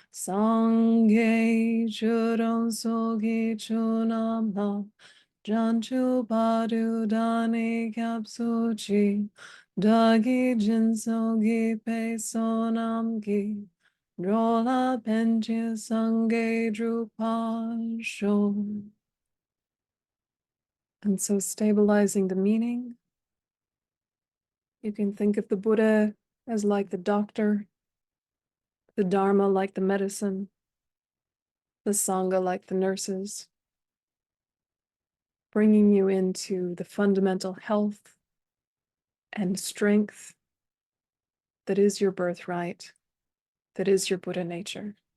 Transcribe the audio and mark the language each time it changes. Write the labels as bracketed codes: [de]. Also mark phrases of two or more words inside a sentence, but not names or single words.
[bo] སངས་རྒྱས་ཆོས་དང་ཚོགས་ཀྱི་མཆོག་རྣམས་ལ། བྱང་ཆུབ་བར་དུ་བདག་ནི་སྐྱབས་སུ་མཆི། བདག་གིས་སྦྱིན་སོགས་བགྱིས་པའི་བསོད་ནམས་ཀྱིས། འགྲོ་ལ་ཕན་ཕྱིར་སངས་རྒྱས་འགྲུབ་པར་ཤོག. [en] And so stabilizing the meaning, you can think of the Buddha as like the doctor, the Dharma like the medicine, the Sangha like the nurses, bringing you into the fundamental health and strength that is your birthright, that is your Buddha nature.